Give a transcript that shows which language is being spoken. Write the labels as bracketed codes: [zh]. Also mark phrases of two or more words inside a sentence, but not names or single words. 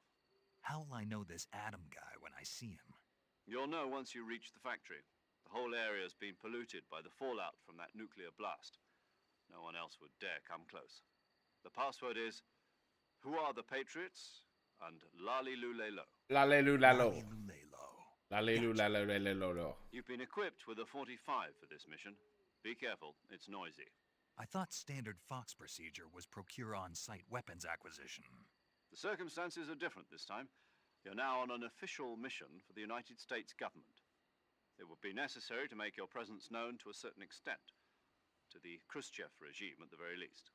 [en] How'll I know this Adam guy when I see him? You'll know once you reach the factory. The whole area's been polluted by the fallout from that nuclear blast. No one else would dare come close. The password is, "Who are the Patriots?" and "Lali-lu-le-lo." Lale-lu-lalo. Lale-lu-lalo-lalo. You've been equipped with a 45 for this mission. Be careful, it's noisy. I thought standard Fox procedure was procure on-site weapons acquisition. The circumstances are different this time. You're now on an official mission for the United States government. It would be necessary to make your presence known to a certain extent, to the Khrushchev regime at the very least.